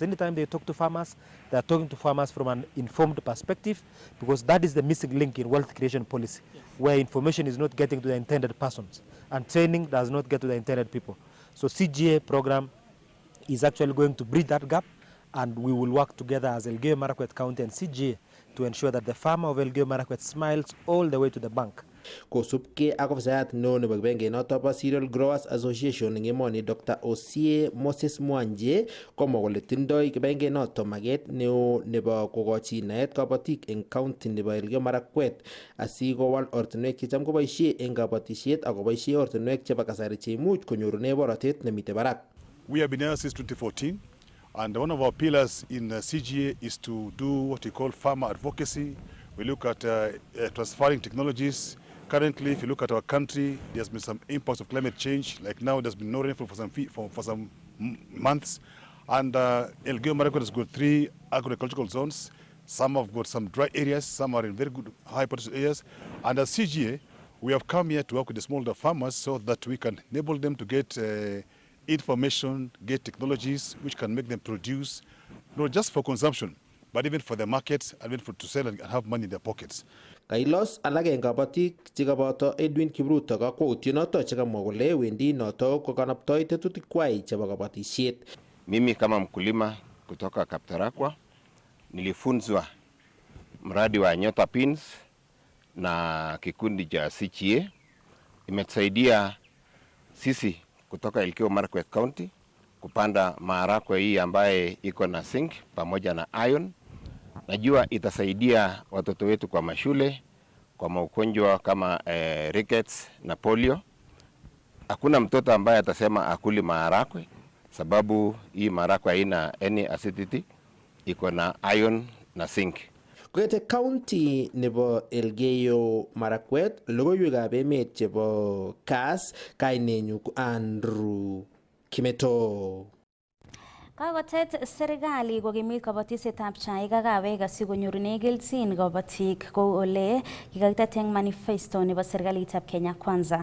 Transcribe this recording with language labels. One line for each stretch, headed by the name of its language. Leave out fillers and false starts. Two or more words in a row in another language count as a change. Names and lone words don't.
English: Anytime they talk to farmers, they are talking to farmers from an informed perspective, because that is the missing link in wealth creation policy, where information is not getting to the intended persons, and training does not get to the intended people. So CGA program is actually going to bridge that gap, and we will work together as Elgeyo Marakwet County and CGA to ensure that the farmer of Elgeyo Marakwet smiles all the way to the bank.
Kalenjin: kosubkei ak ofisayat neo nebo kibagengenoto bo Cereal Growers Association eng emoni Dr. Osie Moses Mwanje komwa kole tindoi kibagengenoto maget neo nebo kokochi naet kabatik eng county nebo Elgeyo Marakwet asikowal ortinwek checham koboisie eng kabatisiet ak koboisie ortinwek chebo kasari cheimuch konyorune borotet nemitei barak.
English: We have been here since 2014, and one of our pillars in CGA is to do what we call farmer advocacy. We look at transferring technologies. Currently, if you look at our country, there's been some impacts of climate change. Like now, there's been no rainfall for some months. And Elgeyo Marakwet has got 3 agricultural zones. Some have got some dry areas, some are in very good high potential areas. And as CGA, we have come here to work with the smallholder farmers so that we can enable them to get information, get technologies which can make them produce, not just for consumption, but even for the markets and even to sell and have money in their pockets.
Kalenjin: Kailos alak eng kabatik chekaboto Edwin Kipruto kakwautyonoto chekamwa kole wendi noto kokanaptoi tetutikwai chebo kabatisiet.
Swahili: Mimi kama mkulima kutoka Kaptarakwa nilifunzwa mradi wa Nyota Pins na kikundi cha CGA. Imetusaidia sisi kutoka Elgeyo Marakwet County kupanda maharagwe hii ambaye iko na zinc pamoja na iron. Najua itasaidia watoto wetu kwa mashule, kwa maugonjwa kama rickets na polio. Hakuna mtoto ambaye atasema akuli maharagwe sababu hii maharagwe haina
English: any acidity,
Swahili: iko na iron na zinc.
Kalenjin: Koete county nebo Elgeyo Marakwet, logoiwekab emet chebo CAS, kainenyu Andrew Kimeto. Kakotet serikali kokimit kabatisyetab chaik ak kawek asikonyorune kelchin kabatik kou ole kikakitet eng manifesto nebo serikalitab Kenya Kwanza.